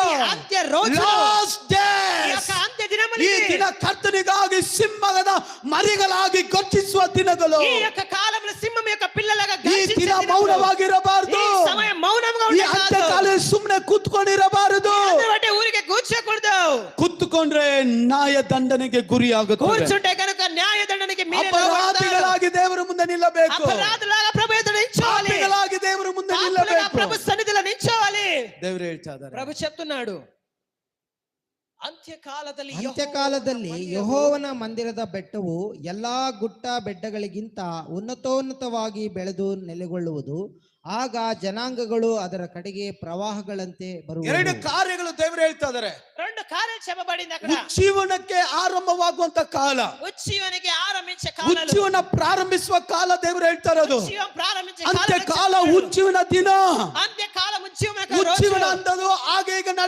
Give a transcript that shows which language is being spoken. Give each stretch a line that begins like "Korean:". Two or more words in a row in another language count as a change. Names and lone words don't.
Kannada: ಅಂತ್ಯ రోజు ಲಾಸ್ಟ್
Telugu: ఈ
Kannada: ಡೇಸ್
Telugu: యొక్క అంత్య దినములు
Kannada: ಈ ದಿನ ಕರ್ತನಿಗಾಗಿ ಸಿಂಹದ ಮರಿಗಳಾಗಿ ಗರ್ಜಿಸುವ ದಿನಗಳು.
Telugu: ఈ యొక్క కాలంలో సింహం యొక్క పిల్లలుగా
Kannada: ಈ
Telugu: గర్జించే
Kannada: ದಿನ
Telugu: దినములు.
Kannada: ಮೌನವಾಗಿರಬಾರದು.
Telugu: ఈ సమయం మౌనంగా
Kannada: ಈ
Telugu: ఉండకూడదు.
Kannada: ಅಂತ್ಯಕಾಲ ಸುಮ್ಮನೆ ಕೂತ್ಕೊಂಡಿರಬಾರದು.
Telugu: అంటే ఊరికే కూర్చోకూడదు.
Kannada: ಕೂತ್ಕೊಂಡ್ರೆ ನ್ಯಾಯ ದಂಡನೆಗೆ ಗುರಿಯಾಗುತ್ತದೆ.
Telugu: కూర్చుంటే కనుక న్యాయ దండనకి మీరే
Kannada: ಅಪರಾಧಿಗಳಾಗಿ ದೇವರ ಮುಂದೆ ನಿಲ್ಲಬೇಕು.
Telugu: అపరాధులాగా ప్రభు ఎదుట నిల్చోవాలి.
Kannada: ಪಾಪಿಗಳಾಗಿ ದೇವರ ಮುಂದೆ
Telugu: పాపులుగా
Kannada: ನಿಲ್ಲಬೇಕು.
Telugu: ప్రభు సన్నిధిలో నిల్చోవాలి.
Kannada: ದೇವರು ಹೇಳ್ತಾ ಇದ್ದಾರೆ.
Telugu: ప్రభు చెప్తున్నాడు
Kannada: ಅಂತ್ಯಕಾಲದಲ್ಲಿ ಯೆಹೋವನ ಮಂದಿರದ ಬೆಟ್ಟವು ಎಲ್ಲಾ ಗುಟ್ಟ ಬೆಟ್ಟಗಳಿಗಿಂತ ಉನ್ನತೋನ್ನತವಾಗಿ ಬೆಳೆದು ನೆಲೆಗೊಳ್ಳುವುದು. ಆಗ ಜನಾಂಗಗಳು ಅದರ ಕಡೆಗೆ ಪ್ರವಾಹಗಳಂತೆ ಬರುವುದು. ಎರಡು ಕಾರ್ಯಗಳು ದೇವರು ಹೇಳ್ತಾ ಇದ್ದಾರೆ.
Telugu: రెండు కార్యాలు చెప్పబడింది అక్కడ.
Kannada: ಉಜ್ಜೀವನಕ್ಕೆ ಆರಂಭವಾಗುವಂತ ಕಾಲ,
Telugu: ఉజ్జీవనికి ఆరంభించే కాలాలు,
Kannada: ಉಜ್ಜೀವನ ಪ್ರಾರಂಭಿಸುವ ಕಾಲ ದೇವರು ಹೇಳ್ತಾ ಇರೋದು.
Telugu: ఉజ్జీవం ప్రారంభించే
Kannada: ಅಂತ್ಯ ಕಾಲ, ಉಜ್ಜೀವನ ದಿನ.
Telugu: అంత్యకాలం ఉజ్జీవన
Kannada: ಉಜ್ಜೀವನ ಅಂದದು ಆಗ ಈಗ